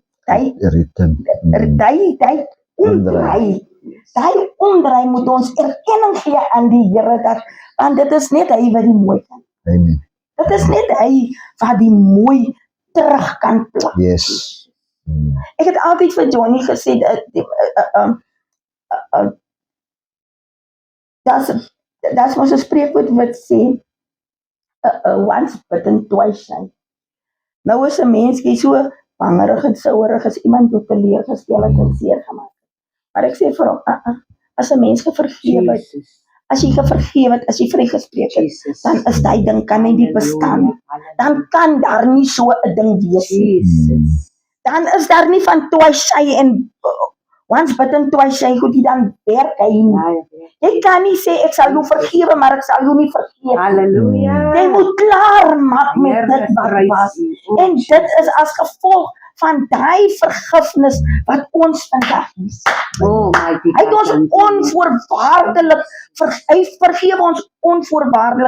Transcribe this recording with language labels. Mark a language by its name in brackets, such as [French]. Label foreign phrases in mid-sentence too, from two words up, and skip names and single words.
[Afrikaans] Hy omdraai moet ons erkenning gee aan die Here dat, want dit is net hy wat die mooi kan. Amen. Dit is net hy wat die mooi terug kan plak. Yes. Ek het altyd vir Johnny gesê dat mos 'n spreekwoord wat sê [English] once bitten twice shy. [Afrikaans] Nou is 'n mens so bangerig en souerig as iemand jou teleurgestel het en seer gemaak. Maar ek sê vir hom, as 'n mens vergewe het, as jy vergewe het, as jy vrygespreek het, dan is daai ding kan nie bestaan nie. Dan kan daar nie so 'n ding wees nie. Dan is daar nie van [English] twice shy [Afrikaans] en [English] once bitten twice shy, [Afrikaans] goed, jy dan werk hy nie. Jy kan nie sê ek sal jou vergewe, maar ek sal jou nie vergeet. Halleluja. Jy moet klaar maak met dit wat was. En dit is as gevolg van daai vergifnis wat ons vandag is. Hy het ons onvoorwaardelik, hy vergewe ons onvoorwaardelik.